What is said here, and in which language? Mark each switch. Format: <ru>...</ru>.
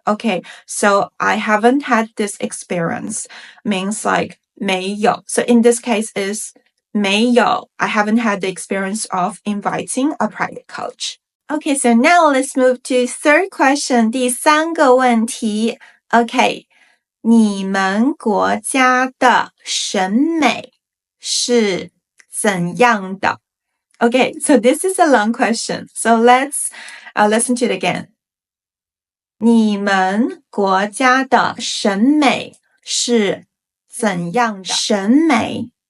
<en>Okay, so I haven't had this experience. Means like 没有. So in this case is 没有. I haven't had the experience of inviting a private coach. Okay, so now let's move to third question.</en> <zh>第三个问题.Okay. 你们国家的审美是怎样的?</zh> <en>Okay, so this is a long question. So let's listen to it again.</en> <zh>你们国家的审美是怎样的?</zh>